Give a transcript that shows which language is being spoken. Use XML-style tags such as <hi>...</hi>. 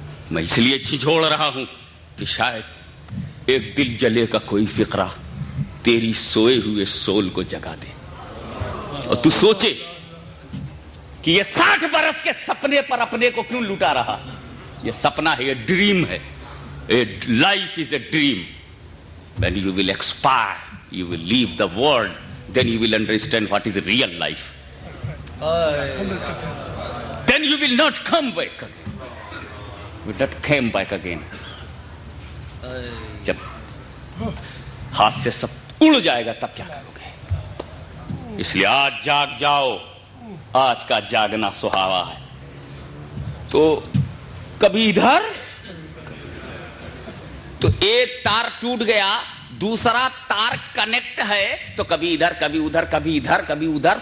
<ur>میں اس لیے جھنجھوڑ رہا ہوں کہ شاید ایک دل جلے کا کوئی فقرہ تیری سوئے ہوئے سول کو جگا دے, اور تو سوچے کہ یہ 60 برس کے سپنے پر اپنے کو کیوں لٹا رہا. یہ سپنا ہے, یہ ڈریم ہے.</ur> <en>Life is a dream. When you will expire, you will leave the world, then you will understand what is real life. Then you will not come back again. You will not come back again.</en> <ur>جب ہاتھ سے سب اڑ جائے گا تب کیا کرو گے؟ اس لیے آج جاگ جاؤ, آج کا جاگنا سہاوا ہے. تو کبھی ادھر تو ایک تار ٹوٹ گیا, دوسرا تار کنیکٹ ہے, تو کبھی ادھر کبھی ادھر, کبھی ادھر کبھی ادھر.</ur>